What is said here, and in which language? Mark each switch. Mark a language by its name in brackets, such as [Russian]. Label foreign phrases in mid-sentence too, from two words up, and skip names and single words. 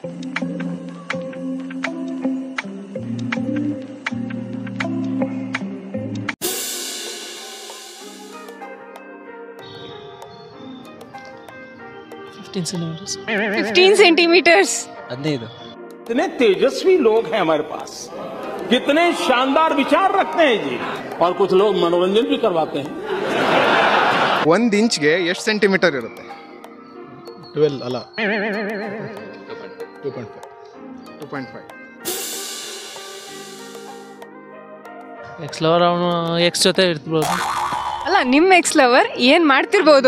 [English] fifteen centimeters. 15. [Hindi] कितने तेजस्वी लोग हैं हमारे पास, कितने शानदार विचार रखते हैं जी, और कुछ लोग मनोरंजन भी करवाते हैं. [Kannada] 1 ಇಂಚ್ಗೆ ಎಷ್ಟು ಸೆಂಟಿಮೀಟರ್ ಇರುತ್ತೆ? 12 ಅಲ್ಲ 2.5. [English] ex lover [Kannada] ಅವನು ಎಕ್ಸ್ ಜೊತೆ ಇರ್ತಿರ್ಬೋದು. ಅಲ್ಲ, ನಿಮ್ಮ [English] ex lover [Kannada] ಏನ್ ಮಾಡ್ತಿರ್ಬೋದು?